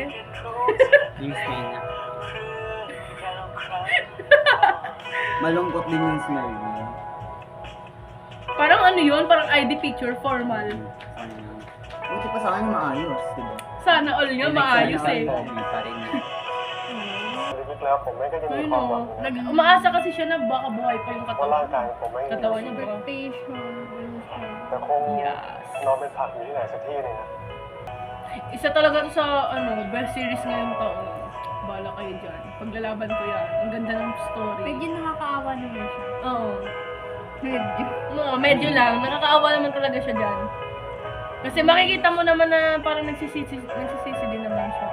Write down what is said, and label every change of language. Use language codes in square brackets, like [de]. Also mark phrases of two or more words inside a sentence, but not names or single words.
[tl] Yung smile na. Malungkot din yung smell niya. Parang ano yun? Parang ID picture, formal. Buti pa sa kanya maayos, diba? Sana all nga maayos eh. Pogi pa rin. [th] ลึกๆแล้วผมไม่ก็ยังมี [tl] Ayun [th] ความหวัง [tl] o. Umaasa kasi siya na baka buhay pa yung [th] ว่าร่าง [tl] katawan. [th] กายผมไม่มี [tl] Katawan niya ba? Expectation. ganun siya. [th] แต่คง [tl] Yes. [th] นอนเป็นผักอยู่ที่ไหนสักที่หนึงอะ [tl] Isa talaga to sa [en] best series [tl] ngayong taon. Bala kayo dyan. Paglalaban ko yan. Ang ganda ng story. Medyo nakakaawa naman siya. Oo. Medyo. No, medyo lang. Nakakaawa naman talaga siya dyan. Kasi makikita mo naman na parang nagsisisi din naman siya.